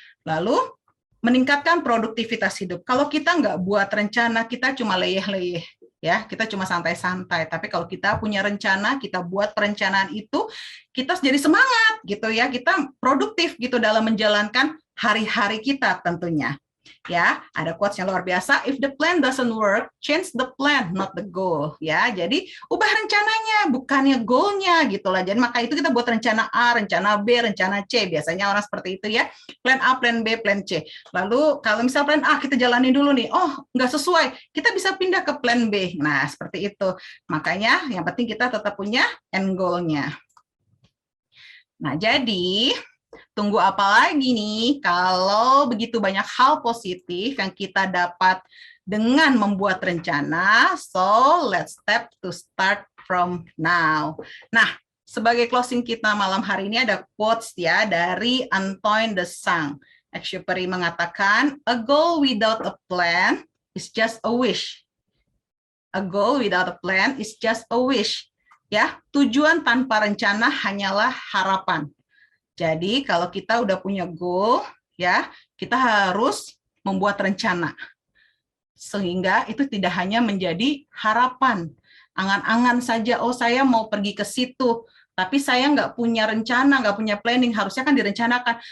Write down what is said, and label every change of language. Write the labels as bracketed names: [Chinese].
[Indonesian] Lalu meningkatkan produktivitas hidup. Kalau kita nggak buat rencana, kita cuma leyeh-leyeh ya, kita cuma santai-santai. Tapi kalau kita punya rencana, kita buat perencanaan itu, kita jadi semangat gitu ya, kita produktif gitu dalam menjalankan hari-hari kita tentunya. Ya, ada quotes yang luar biasa. [English] If the plan doesn't work, change the plan, not the goal. [Indonesian] Ya, jadi ubah rencananya, bukannya goalnya gitulah. Jadi maka itu kita buat rencana A, rencana B, rencana C. Biasanya orang seperti itu ya. Plan A, plan B, plan C. Lalu kalau misal plan A kita jalanin dulu nih, nggak sesuai, kita bisa pindah ke plan B. Nah, seperti itu. Makanya yang penting kita tetap punya end goal-nya. Nah, jadi tunggu apa lagi nih kalau begitu banyak hal positif yang kita dapat dengan membuat rencana. [English] So, let's start from now. [Indonesian] Nah, sebagai closing kita malam hari ini ada quotes ya dari Antoine de Saint. [English] Exupery [Indonesian] mengatakan, [English] a goal without a plan is just a wish. A goal without a plan is just a wish. [Indonesian] Ya, tujuan tanpa rencana hanyalah harapan. Jadi kalau kita udah punya goal, ya, kita harus membuat rencana. Sehingga itu tidak hanya menjadi harapan, angan-angan saja, oh saya mau pergi ke situ, tapi saya nggak punya rencana, nggak punya planning, harusnya kan direncanakan.